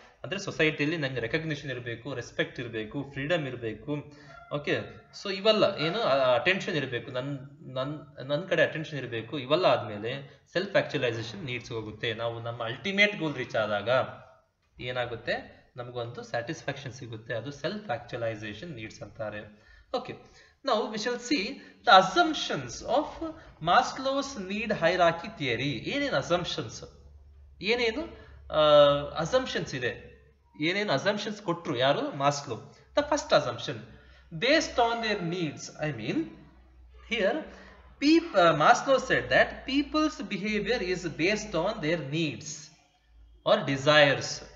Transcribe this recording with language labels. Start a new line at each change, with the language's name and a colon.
Kannada: ಅಂದ್ರೆ ಸೊಸೈಟಿಯಲ್ಲಿ ನಂಗೆ ರೆಕಗ್ನಿಷನ್ ಇರಬೇಕು, ರೆಸ್ಪೆಕ್ಟ್ ಇರಬೇಕು, ಫ್ರೀಡಮ್ ಇರಬೇಕು, ಓಕೆ. ಸೊ ಇವೆಲ್ಲ ಏನು? ಅಟೆನ್ಷನ್ ಇರಬೇಕು, ನನ್ನ ಕಡೆ ಅಟೆನ್ಷನ್ ಇರಬೇಕು. ಇವೆಲ್ಲ ಆದ್ಮೇಲೆ ಸೆಲ್ಫ್ ಆಕ್ಚುಲೈಸೇಷನ್ ನೀಡ್ಸ್ ಹೋಗುತ್ತೆ. ನಾವು ನಮ್ಮ ಅಲ್ಟಿಮೇಟ್ ಗೋಲ್ ರೀಚ್ ಆದಾಗ ಏನಾಗುತ್ತೆ? ನಮಗೊಂದು ಸ್ಯಾಟಿಸ್ಫ್ಯಾಕ್ಷನ್ ಸಿಗುತ್ತೆ. ಅದು ಸೆಲ್ಫ್ ಆಕ್ಚುಲೈಸೇಷನ್ ನೀಡ್ಸ್ ಅಂತಾರೆ. Okay.
English: Now we shall see the assumptions of Maslow's need hierarchy theory.
Kannada: ಏನೇನು assumptions, ಏನೇನು assumptions ಇದೆ, ಏನೇನು assumptions ಕೊಟ್ರು ಯಾರು? Maslow.
English: The first assumption, based on their needs. I mean here Maslow said that people's behavior is based on their needs or desires.